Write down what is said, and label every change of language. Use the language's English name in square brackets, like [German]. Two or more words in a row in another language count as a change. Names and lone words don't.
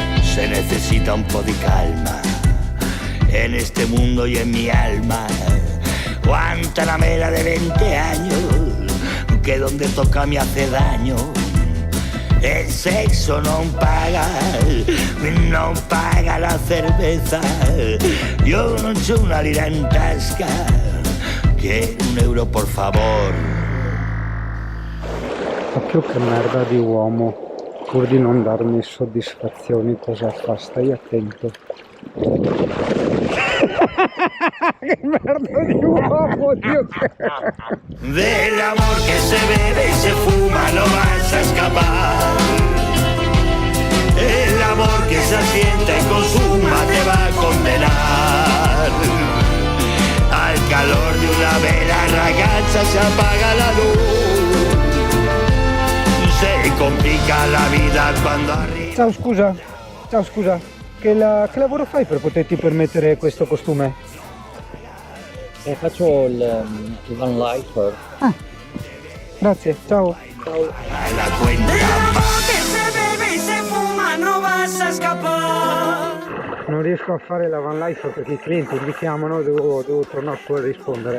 [Spanish] se necesita [Italian] un po' di calma. [Spanish] En este mundo y en mi alma Guantanamera de 20 años, que donde toca me hace daño. El sexo non paga la cerveza. [Italian] Io non c'ho una lira in tasca, [Spanish] quiero un euro por favor. [Italian] Occhio che merda di uomo, pur di non darmi soddisfazioni cosa fa, stai attento. Che merda di uomo, Dio. [Spanish] Del amor que se bebe y se fuma no vas a escapar. El amor que se asienta y consuma te va a condenar. Al calor de una vela ragazza se apaga la luz. Se complica la vida [Italian] quando arriva. Ciao scusa, che lavoro fai per poterti permettere questo costume? Faccio il [English] van lifer. [Italian] Ah, grazie, ciao. [Spanish] La cuenta [Italian] Non riesco a fare la [English] van life [Italian] perché i clienti mi chiamano, devo tornare fuori a rispondere.